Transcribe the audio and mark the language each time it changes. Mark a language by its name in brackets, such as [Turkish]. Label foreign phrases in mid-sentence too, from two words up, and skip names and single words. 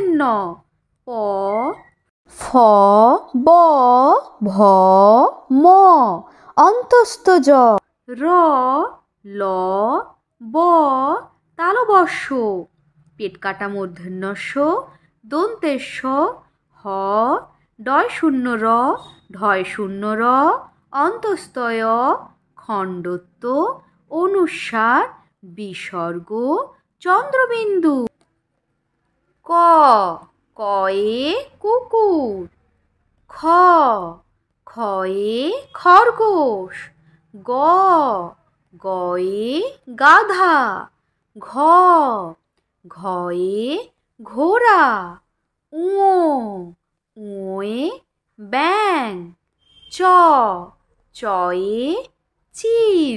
[Bangla] ন, প, ফ, ব, ভ, ম, অন্তস্থ জ, র, ল, ব, তালবস্য, পেট কাটা মূর্ধন্যস্য, দন্তেস্য, হ, ডয় শূন্য র, ঢয় শূন্য র, অন্তস্তয়, খণ্ডত্ব, অনুস্বার, বিসর্গ, চন্দ্রবিন্দু। ক, কয়ে কুকুর। খ, খয়ে খরগোশ। গ, গয়ে গাধা। ঘ, ঘয়ে ঘোড়া। ঙ, ঙয়ে ব্যাঙ। চ, চয়ে চিল।